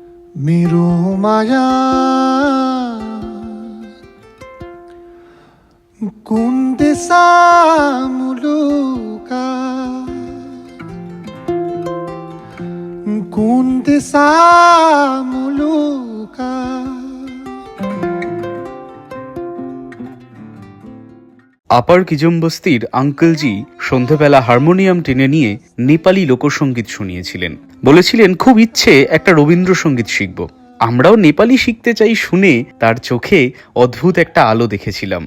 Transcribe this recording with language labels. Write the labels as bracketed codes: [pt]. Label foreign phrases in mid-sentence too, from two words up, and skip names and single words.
[ne] मेरो माया कुन देशा मुलुका कुन देशा मुलुका [bn] আপার কিজমবস্তির আঙ্কেলজি সন্ধেবেলা হারমোনিয়াম টেনে নিয়ে নেপালি লোকসঙ্গীত শুনিয়েছিলেন। বলেছিলেন খুব ইচ্ছে একটা রবীন্দ্রসঙ্গীত শিখব। আমরাও নেপালি শিখতে চাই শুনে তার চোখে অদ্ভুত একটা আলো দেখেছিলাম।